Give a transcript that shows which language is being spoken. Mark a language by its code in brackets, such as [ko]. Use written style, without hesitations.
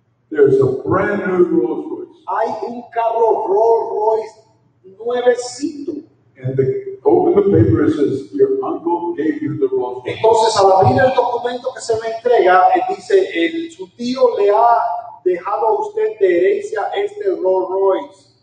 [en] there's a brand new Rolls Royce, [es] hay un carro Rolls Royce nuevecito. [en] and open the paper, it says, "Your uncle gave you the Rolls Royce." [es] Entonces, al abrir el documento que se me entrega, dice, su tío le ha dejado a usted de herencia este Rolls Royce.